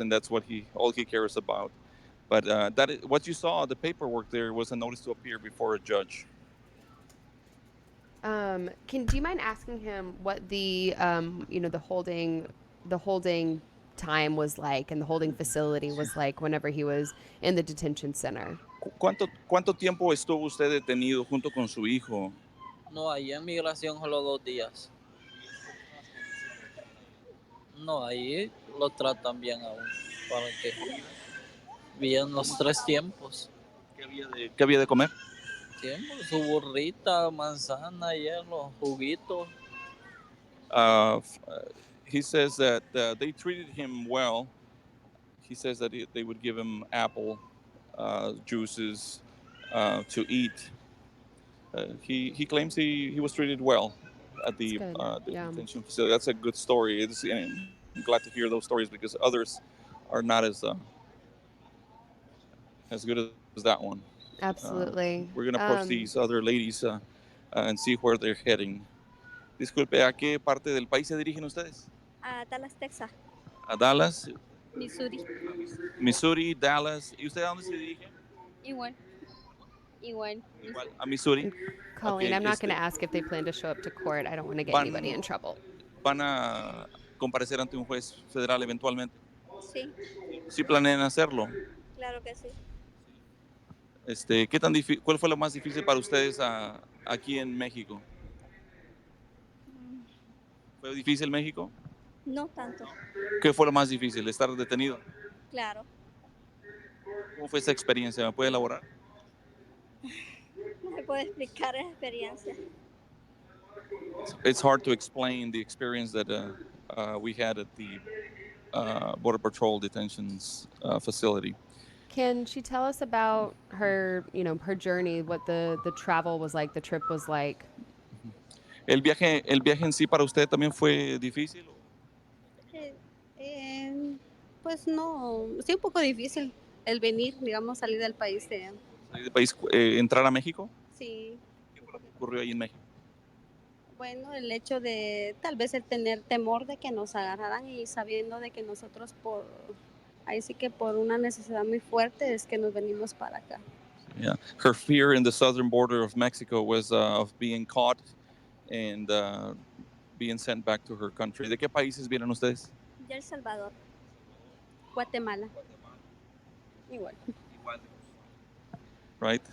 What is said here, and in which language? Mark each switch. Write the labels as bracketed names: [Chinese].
[English] and that's what he all he cares about. But that is, what you saw, the paperwork there was a notice to appear before a judge. Do you mind asking him what the the holding time was like, and the holding facility was like whenever he was in the detention center? [Spanish] ¿Cuánto tiempo estuvo usted detenido junto con su hijo No, ahí en migración solo 2 días. No, ahí lo tratan bien aún. ¿Para qué? Bien los 3 tiempos. ¿Qué había de comer? Siempre su burrita, manzana, hielo, juguito. [English] Uh, f- uh, he says that they treated him well. He says that they would give him apple juices to eat. He claims he was treated well at It's good. the Yeah. detention facility. That's a good story. And I'm glad to hear those stories because others are not as good as that one. Absolutely. We're gonna approach these other ladies and see where they're heading. [Spanish] Disculpe, ¿a qué parte del país se dirigen ustedes? A Dallas, Texas, A Dallas, Missouri. Missouri, Dallas. ¿Y usted a dónde se dirige? Igual, igual. Igual, a Missouri. [English] And Ok, Colleen, I'm not going to ask if they plan to show up to court. I don't want to get anybody [Spanish] van, [English] in trouble. [Spanish] van a comparecer ante un juez federal eventualmente. Sí, Sí planean hacerlo. claro que sí. ¿Qué tan ¿Cuál fue lo más difícil para ustedes aquí en México? Mm, ¿Fue difícil México? No tanto, ¿Qué fue lo más difícil? ¿Estar detenido? claro. ¿Cómo fue esa experiencia? ¿Me puede elaborar? No se puede explicar esa experiencia. [English] It's hard to explain the experience that we had at the Border Patrol detentions facility. Can she tell us about her, her journey, what the travel was like, the trip was like? [Spanish] ¿El viaje en sí para usted también fue difícil? Eh, eh, pues no, sí, un poco difícil el venir, digamos, salir del país. ¿Salir del país, entrar a México? Sí, ¿Qué fue lo que ocurrió ahí en México? bueno, el hecho de tal vez el tener temor de que nos agarraran y sabiendo de que nosotros ahí sí que por una necesidad muy fuerte es que nos venimos para acá. [English] Yeah. Her fear in the southern border of Mexico was of being caught and being sent back to her country. [Spanish] ¿De qué países vienen ustedes? Ya El Salvador, Guatemala, igual. [English] Right?